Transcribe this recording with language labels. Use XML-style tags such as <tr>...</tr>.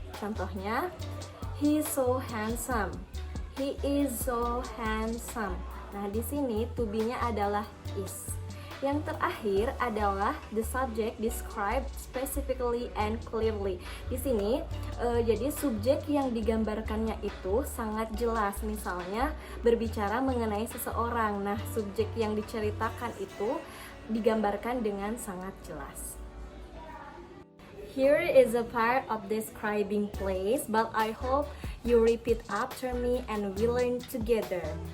<id>Contohnya,</id> <en>he is so handsome. He is so handsome.</en> <id>Nah, di sini to be-nya adalah is. Yang terakhir adalah</id> <en>the subject described specifically and clearly.</en> <id>Di sini jadi subjek yang digambarkannya itu sangat jelas. Misalnya berbicara mengenai seseorang. Nah, subjek yang diceritakan itu digambarkan dengan sangat jelas.</id> <en>Here is a part of describing place, but I hope you repeat after me and we learn together.</en>